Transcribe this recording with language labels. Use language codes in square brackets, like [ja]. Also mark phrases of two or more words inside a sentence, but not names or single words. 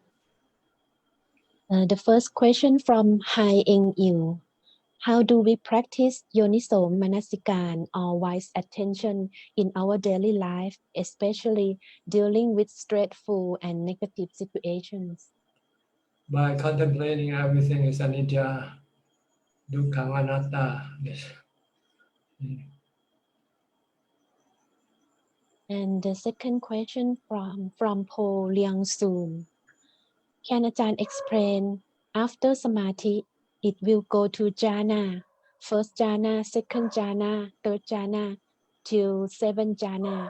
[en] The first question from Hai Eng Il. How do we practice [pi] Yoniso Manasikan [en] or wise attention in our daily life, especially dealing with stressful and negative situations? By contemplating everything is [pi] anicca, dukkha, anatta. [en] Yes. And the second question from Po Liang Soon. Can Ajahn explain, after samadhi, it will go to jhana, first jhana, second jhana, third jhana, till 7 jhana.